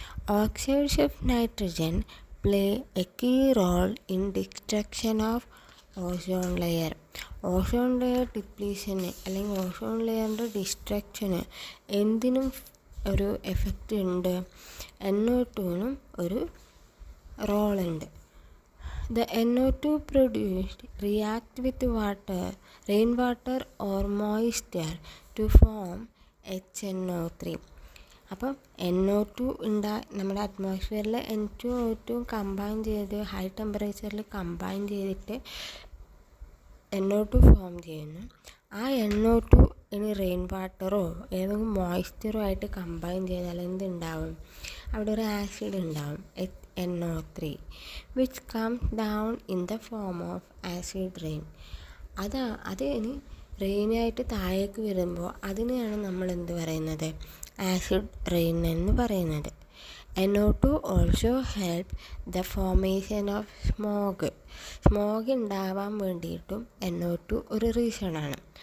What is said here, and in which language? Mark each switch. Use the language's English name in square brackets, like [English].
[English] Oxides of nitrogen play a key role in destruction of ozone layer. [Malayalam] Ozone layer ഡിപ്ലീഷന് അല്ലെങ്കിൽ ozone ലെയറിൻ്റെ ഡിസ്ട്രക്ഷന് എന്തിനും ഒരു effect ഉണ്ട്? NO2നും ഒരു റോളുണ്ട്. [English] The NO2 produced react with water, rainwater or moisture to form HNO3. [Malayalam] അപ്പം NO2 നമ്മുടെ അറ്റ്മോസ്ഫിയറിൽ N2 O2 combine ചെയ്ത് high ടെമ്പറേച്ചറിൽ combine ചെയ്തിട്ട് NO2 ഫോം ചെയ്യുന്നു. ആ NO2 ഇനി റെയിൻ വാട്ടറോ ഏതെങ്കിലും മോയ്സ്ചറോ ആയിട്ട് കമ്പൈൻ ചെയ്താൽ എന്തുണ്ടാവും? അവിടെ ഒരു ആസിഡ് ഉണ്ടാവും, [English] NO3, which comes down in the form of acid rain. [Malayalam] അത് ഇനി റെയിനായിട്ട് താഴേക്ക് വരുമ്പോൾ അതിനെയാണ് നമ്മൾ എന്ത് പറയുന്നത്? ആസിഡ് റെയിൻ എന്ന് പറയുന്നത്. [English] NO2 also help the formation of smog. [Malayalam] Smog ഉണ്ടാവാൻ വേണ്ടിയിട്ടും NO2 ഒരു റീസണാണ്.